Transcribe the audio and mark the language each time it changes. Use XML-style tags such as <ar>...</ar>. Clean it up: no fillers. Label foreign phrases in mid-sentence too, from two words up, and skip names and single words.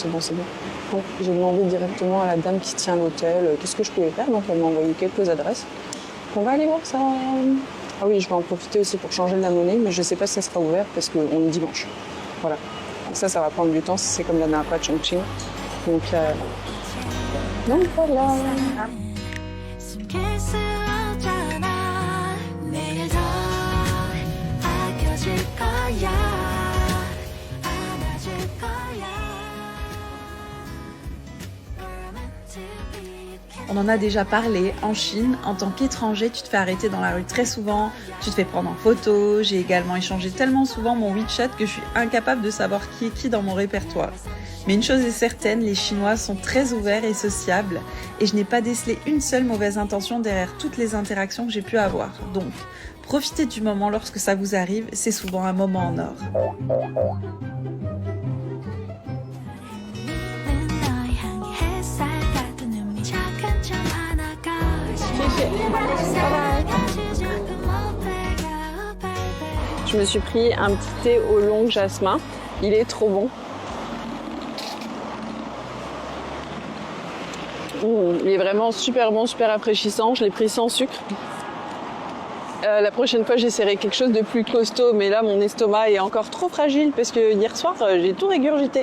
<fr>Donc, j'ai demandé directement à la dame qui tient l'hôtel qu'est-ce que je pouvais faire. Donc elle m'a envoyé quelques adresses. On va aller voir ça. Ah oui, je vais en profiter aussi pour changer de la monnaie, mais je ne sais pas si ça sera ouvert parce qu'on est dimanche. Voilà. Donc ça va prendre du temps si c'est comme la dernière fois à Chongqing. Donc voilà.</fr> <ko>숨길 수 없잖아 내일 더 아껴줄 거야 안아줄 거야</ko> <en>We're meant to be.</en> <fr>On en a déjà parlé, en Chine, en tant qu'étranger, tu te fais arrêter dans la rue très souvent, tu te fais prendre en photo, j'ai également échangé tellement souvent mon WeChat que je suis incapable de savoir qui est qui dans mon répertoire. Mais une chose est certaine, les Chinois sont très ouverts et sociables et je n'ai pas décelé une seule mauvaise intention derrière toutes les interactions que j'ai pu avoir. Donc, profitez du moment lorsque ça vous arrive, c'est souvent un moment en or.</fr> <ko>너의 향기 햇살 같은 눈이 작은 점 하나가 사라지지 않고 못해가 baby</ko> <fr>Je me suis pris un petit thé au long jasmin. Il est trop bon. Il est vraiment super bon, super rafraîchissant. Je l'ai pris sans sucre. La prochaine fois, j'essaierai quelque chose de plus costaud, mais là, mon estomac est encore trop fragile parce que hier soir, j'ai tout régurgité.</fr>